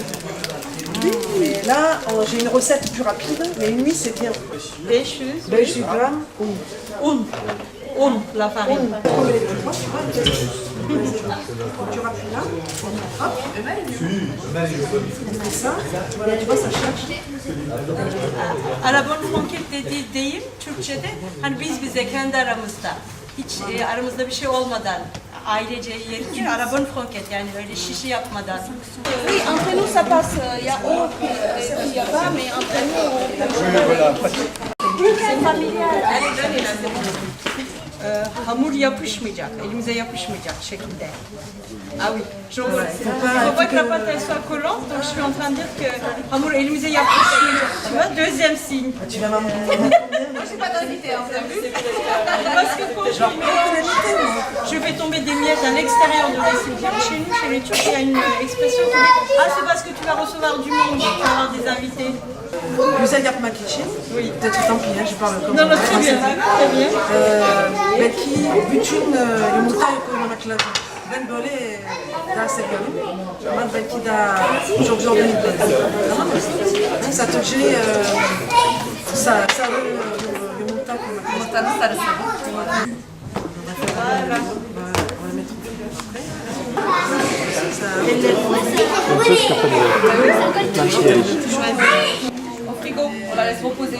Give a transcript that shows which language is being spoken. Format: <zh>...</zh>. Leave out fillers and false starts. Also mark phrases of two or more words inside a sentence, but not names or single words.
<fr>Mais là, j'ai une recette plus rapide, mais une nuit c'est bien. 500 grammes. Un, la farine. Tu rappuies là, hop, et ça, voilà, tu vois, ça cherche.</fr> <tr>Arabon fonket dediği deyim Türkçe'de hani bize kendi aramızda hiç aramızda bir şey olmadan ailece yerken arabon fonket yani öyle şişi yapmadan.</tr> <fr>Oui, entre nous ça passe. Il y a O qui y a pas, mais entre nous C'est familial.</fr> <tr>Hamur yapışmayacak, elimize yapışmayacak şekilde.</tr> <fr>Ah oui, il faut pas que la pâte elle soit collante, donc je suis en train de dire que</fr> <tr>hamur elimize yapışmayacak.</tr> <fr>Tu vois, deuxième signe. Tu vas m'en Moi je suis pas d'invité, vous avez vu? Parce que quand je fais tomber des miettes à l'extérieur de l'assiette. Chez nous, chez les Turcs, il y a une expression qui dit « Ah, c'est parce que tu vas recevoir du monde, tu vas avoir des invités. »</fr> <tr>Güzel yapmak için,</tr> <fr>peut-être tant pis, je parle comme Non, non, très bien, très bien.</fr> <tr>Belki bütün yumurtayı koymamak lazım. Ben böyle daha seviyorum. Ama belki daha çok zor değil. Tamam mı?</tr> <fr>Ça te fait</fr> <tr>sarı yumurta koymak lazım. Yumurtanın sarısı.</tr> <fr>Voilà. On va mettre Au frigo, on la laisse reposer.</fr>